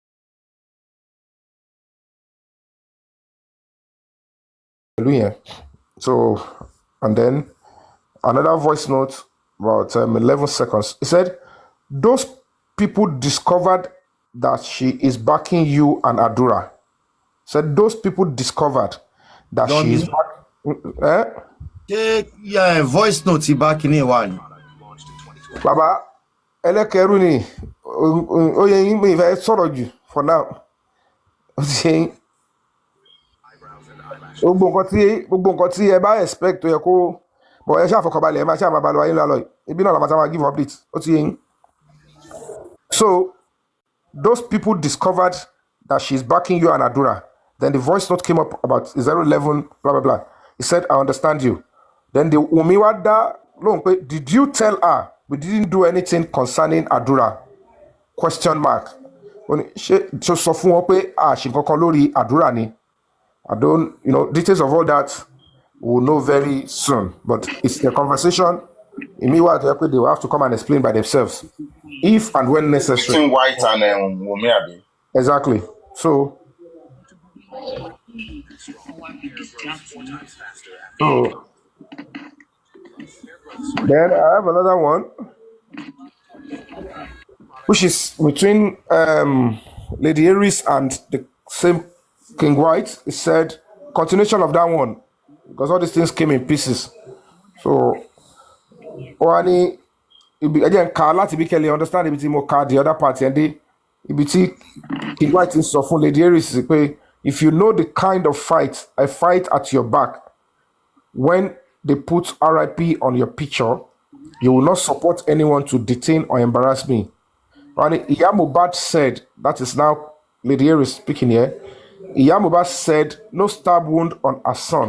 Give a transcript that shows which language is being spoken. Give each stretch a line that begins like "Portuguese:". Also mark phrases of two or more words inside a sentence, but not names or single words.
English: So, and then another voice note about 11 seconds. He said, those people discovered that she is backing you and Adura. Said those people discovered that she is Yeah, voice note back in one.
Yoruba: Baba, Elekeru ni oye yin me fẹ́ sọ̀rọ̀ jù
English: for now.
Yoruba: Gbogbo nǹkan tí ẹ bá expect tó yẹ kó bọ̀ ẹ ṣáà fọkànbalẹ̀ ẹ máa ṣáà máa balọ̀ ayé lálọ́ ibi náà la máa
English: give update
Yoruba: ó ti yé yín.
English: So those people discovered that she's backing you and Adura. Then the voice note came up about 011 blah blah blah. He said, I understand you. Then the Umiwada, did you tell her we didn't do anything concerning Adura? Question mark.
Yoruba: So sọ fún wọn pé ṣe nǹkan lórí Adura ni.
English: I don't, details of all that we'll know very soon. But it's the conversation. Immediately, they will have to come and explain by themselves, if and when necessary. Between White and Wumi, abi? Exactly. So then I have another one, which is between Lady Aries and the same King White. It said continuation of that one because all these things came in pieces. So Oani, again,
Yoruba: láti bí kẹ́lẹ́
English: understand
Yoruba: ibi tí mo ka
English: the other party and
Yoruba: ibi tí King White ń sọ fún Lady Aries pé
English: if you know the kind of fight I fight at your back, when they put RIP on your picture, you will not support anyone to detain or embarrass me. And Iya Mohbad said, that is now Lady Aries speaking here. Iya Mohbad said, no stab wound on her son.